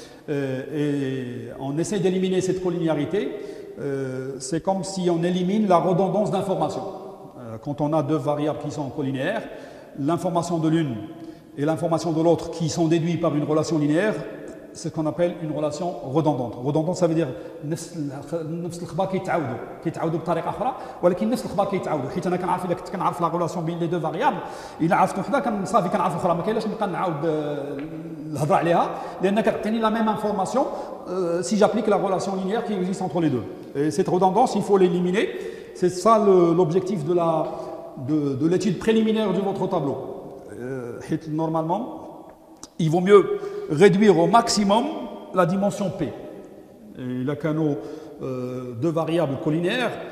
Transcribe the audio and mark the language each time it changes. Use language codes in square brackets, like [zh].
[fr] Et on essaie d'éliminer cette collinéarité, c'est comme si on élimine la redondance d'informations. Quand on a deux variables qui sont collinéaires, l'information de l'une et l'information de l'autre qui sont déduites par une relation linéaire, c'est ce qu'on appelle une relation redondante. Redondante, ça veut dire [ar] نفس الخبار كيتعاودوا بطريقه اخرى ولكن نفس الخبار كيتعاودوا حيت انا كنعرف اذا كنت كنعرف لا ريلاسيون بين لي دو فاريابل الا عرفت وحده صافي كنعرف الاخرى ما كاينلاش نبقى نعاود الهضره عليها لان كتعطيني لا ميم انفورماسيون [fr] si j'applique la relation linéaire qui existe entre les deux. Et cette redondance, il faut l'éliminer. C'est ça l'objectif de l'étude préliminaire de votre tableau. Normalement, il vaut mieux réduire au maximum la dimension P. Il a qu'un deux variables collinéaires,